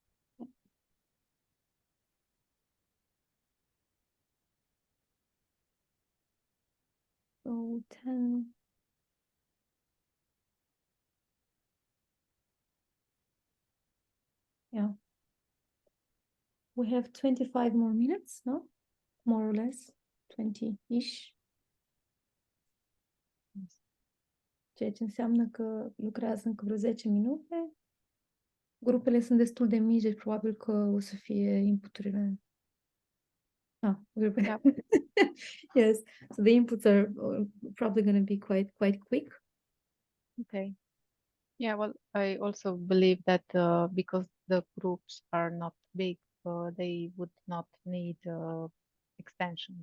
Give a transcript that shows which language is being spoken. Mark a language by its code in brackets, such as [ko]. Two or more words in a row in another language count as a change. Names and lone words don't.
[en] So 10. Yeah. We have 25 more minutes, no? More or less, 20-ish. [ro] Ceea ce înseamnă că lucrează încă vreo 10 minute. Grupele sunt destul de mici, deci probabil că o să fie inputurile. [en] Yeah. Yes, so the inputs are probably going to be quite quick. Okay. Yeah, well, I also believe that because the groups are not big, they would not need extensions.